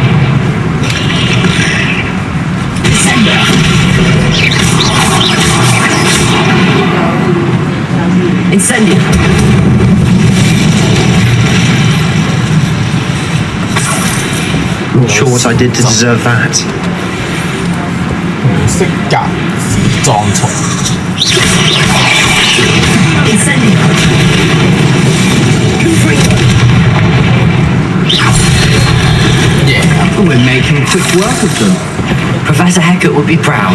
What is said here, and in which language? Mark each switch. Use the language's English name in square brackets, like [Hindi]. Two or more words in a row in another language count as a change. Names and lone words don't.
[English] Incendio. Not sure what I did to deserve that. [Cantonese] 紅色格子裝蟲。 [English] Incendio. Yeah. We're making quick work of them. Professor Heckett would be proud.